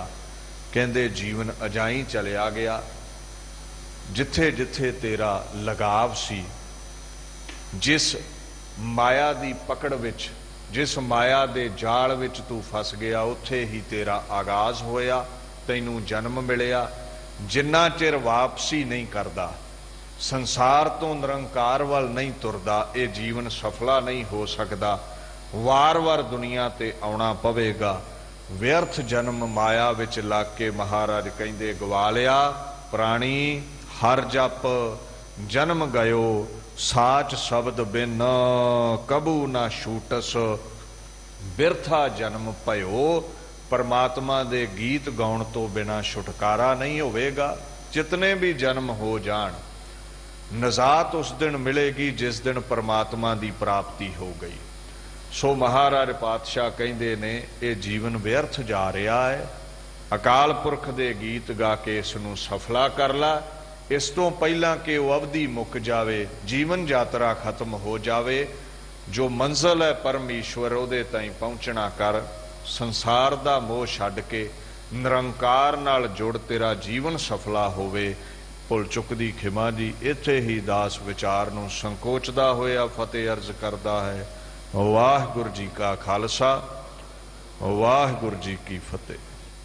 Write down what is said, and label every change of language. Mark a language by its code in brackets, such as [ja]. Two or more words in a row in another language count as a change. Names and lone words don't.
[pa] ਕਹਿੰਦੇ ਜੀਵਨ ਅਜਾਈਂ ਚਲਿਆ ਗਿਆ। ਜਿੱਥੇ ਜਿੱਥੇ ਤੇਰਾ ਲਗਾਵ ਸੀ, ਜਿਸ ਮਾਇਆ ਦੀ ਪਕੜ ਵਿਚ, ਜਿਸ ਮਾਇਆ ਦੇ ਜਾਲ ਵਿਚ ਤੂੰ ਫਸ ਗਿਆ, ਉੱਥੇ ਹੀ ਤੇਰਾ ਆਗਾਜ਼ ਹੋਇਆ, ਤੈਨੂੰ ਜਨਮ ਮਿਲਿਆ। ਜਿੰਨਾ ਚਿਰ ਵਾਪਸੀ ਨਹੀਂ ਕਰਦਾ, ਸੰਸਾਰ ਤੋਂ ਨਿਰੰਕਾਰ ਵੱਲ ਨਹੀਂ ਤੁਰਦਾ, ਇਹ ਜੀਵਨ ਸਫਲਾ ਨਹੀਂ ਹੋ ਸਕਦਾ। ਵਾਰ ਵਾਰ ਦੁਨੀਆ ਤੇ ਆਉਣਾ ਪਵੇਗਾ। ਵਿਅਰਥ ਜਨਮ ਮਾਇਆ ਵਿਚ ਲੱਗ ਕੇ ਮਹਾਰਾਜ ਕਹਿੰਦੇ ਗਵਾ ਲਿਆ। ਪ੍ਰਾਣੀ ਹਰਿ ਜਪ ਜਨਮ ਗਇਓ, ਸਾਚ ਸ਼ਬਦ ਬਿਨ ਕਬਹੂ ਨਾ ਛੂਟਸ, ਬਿਰਥਾ ਜਨਮ ਭਇਓ। ਪਰਮਾਤਮਾ ਦੇ ਗੀਤ ਗਾਉਣ ਤੋਂ ਬਿਨਾਂ ਛੁਟਕਾਰਾ ਨਹੀਂ ਹੋਵੇਗਾ। ਜਿਤਨੇ ਭੀ ਜਨਮ ਹੋ ਜਾਣ, ਨਜਾਤ ਉਸ ਦਿਨ ਮਿਲੇਗੀ ਜਿਸ ਦਿਨ ਪਰਮਾਤਮਾ ਦੀ ਪ੍ਰਾਪਤੀ ਹੋ ਗਈ। ਸੋ ਮਹਾਰਾਜ ਪਾਤਸ਼ਾਹ ਕਹਿੰਦੇ ਨੇ ਇਹ ਜੀਵਨ ਵਿਅਰਥ ਜਾ ਰਿਹਾ ਹੈ। ਅਕਾਲ ਪੁਰਖ ਦੇ ਗੀਤ ਗਾ ਕੇ ਇਸਨੂੰ ਸਫਲਾ ਕਰ ਲਾ। ਇਸ ਤੋਂ ਪਹਿਲਾਂ ਕਿ ਉਹ ਅਵਧੀ ਮੁੱਕ ਜਾਵੇ, ਜੀਵਨ ਯਾਤਰਾ ਖ਼ਤਮ ਹੋ ਜਾਵੇ। ਜੋ ਮੰਜ਼ਿਲ ਹੈ ਪਰਮੇਸ਼ਰ, ਉਹਦੇ ਤਾਈਂ ਪਹੁੰਚਣਾ ਕਰ। ਸੰਸਾਰ ਦਾ ਮੋਹ ਛੱਡ ਕੇ ਨਿਰੰਕਾਰ ਨਾਲ ਜੁੜ, ਤੇਰਾ ਜੀਵਨ ਸਫਲਾ ਹੋਵੇ। ਭੁੱਲ ਚੁੱਕ ਦੀ ਖਿਮਾ ਜੀ। ਇੱਥੇ ਹੀ ਦਾਸ ਵਿਚਾਰ ਨੂੰ ਸੰਕੋਚਦਾ ਹੋਇਆ ਫ਼ਤਿਹ ਅਰਜ਼ ਕਰਦਾ ਹੈ। ਵਾਹਿਗੁਰੂ ਜੀ ਕਾ ਖਾਲਸਾ ਵਾਹਿਗੁਰੂ ਜੀ ਕੀ ਫਤਿਹ।